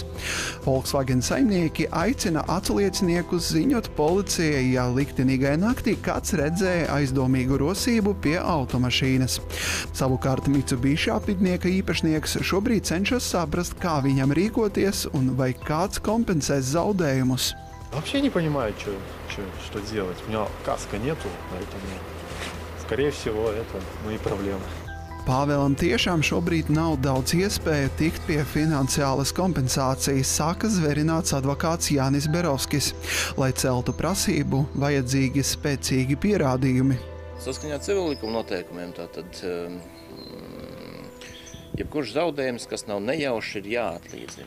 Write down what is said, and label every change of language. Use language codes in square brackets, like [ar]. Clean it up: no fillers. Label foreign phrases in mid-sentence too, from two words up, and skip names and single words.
[lv] Volkswagen saimnieki aicina aculieciniekus ziņot policijai, ja liktenīgai naktī kāds redzēja aizdomīgu rosību pie automašīnas. Savukārt Mitsubishi apvidnieka īpašnieks šobrīd cenšas saprast, kā viņam rīkoties un vai kāds kompensēs zaudējumus. [ru] Вообще не понимаю, что делать. У меня каска нету, поэтому, скорее всего, это мои проблемы. [lv] Pāvēlam tiešām šobrīd nav daudz iespēju tikt pie finansiālas kompensācijas, saka zverināts advokāts Jānis Berovskis. Lai celtu prasību, vajadzīgi spēcīgi pierādījumi. Saskaņā civillikuma noteikumiem tātad jebkurš zaudējums, kas nav nejauši, ir jāatlīdzina.